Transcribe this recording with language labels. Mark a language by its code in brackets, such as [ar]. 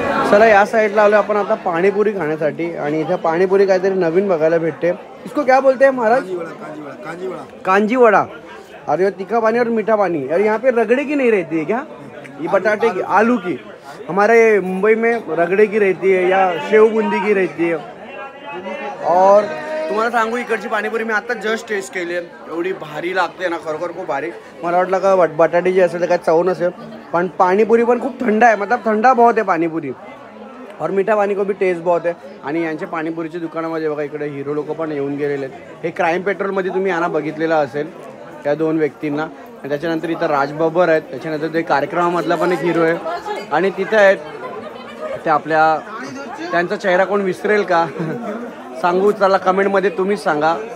[mr] चला या साईडला आलो आपण आता पाणीपुरी खाण्यासाठी आणि इथे पाणीपुरी काहीतरी नवीन बघायला भेटते. [hi] इसको क्या बोलते हैं महाराज? कांजी वड़ा. अरे तीखा पानी और मीठा पानी. और यहाँ पे रगड़े की नहीं रहती है क्या? ये बटाटे की, आलू की. हमारे मुंबई में रगड़े की रहती है या शेव बुंदी की रहती है. [mr] और तुम्हाला सांगू इकडची पाणीपुरी मी आता जस्ट टेस्ट केली आहे. एवढी भारी लागते ना, खरोखर खूप भारी. मला वाटलं का बटाटे जी असेल तर काय चव नसेल, पण पाणीपुरी पण खूप थंड आहे. [hi] मतलब ठंडा बहुत है पाणीपुरी. और मीठा पानी को भी टेस्ट बहुत आहे. [mr] आणि यांच्या पाणीपुरीच्या दुकानामध्ये बघा इकडे हिरो लोक पण येऊन गेलेले आहेत. हे क्राईम पेट्रोलमध्ये तुम्ही यांना बघितलेलं असेल त्या दोन व्यक्तींना. आणि त्याच्यानंतर इथं राजबब्बर आहेत. त्याच्यानंतर ते कार्यक्रमामधला पण एक हिरो आहे. आणि तिथे आहेत ते आपल्या, त्यांचा चेहरा कोण विसरेल का सांगू चला कमेंटमध्ये तुम्हीच सांगा.